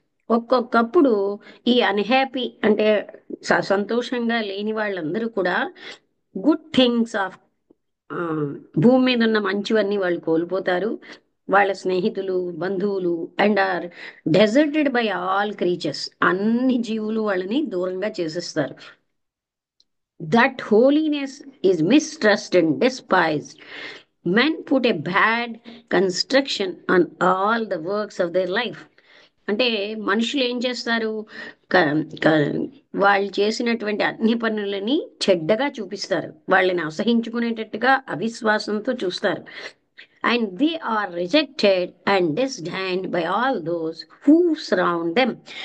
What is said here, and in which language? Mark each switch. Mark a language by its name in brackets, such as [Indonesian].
[Telugu] ఒక్కొక్కప్పుడు ఈ అన్హ్యాపీ అంటే సంతోషంగా లేని వాళ్ళందరూ కూడా [English] good things of ఆ, [Telugu] భూమి మీద ఉన్న మంచివన్నీ వాళ్ళు కోల్పోతారు. వాళ్ళ స్నేహితులు, బంధువులు [English] And are deserted by all creatures. [Telugu] అన్ని జీవులు వాళ్ళని దూరంగా చేసేస్తారు. [English] That holiness is mistrusted and despised. Men put a bad construction on all the works of their life. [Telugu] అంటే మనుషులు ఏం చేస్తారు? క- క- వాళ్ళు చేసినటువంటి అన్ని పనులని చెడ్డగా చూపిస్తారు. వాళ్ళని అసహించుకునేటట్టుగా అవిశ్వాసంతో చూస్తారు. [English] And they are rejected and disdained by all those who surround them.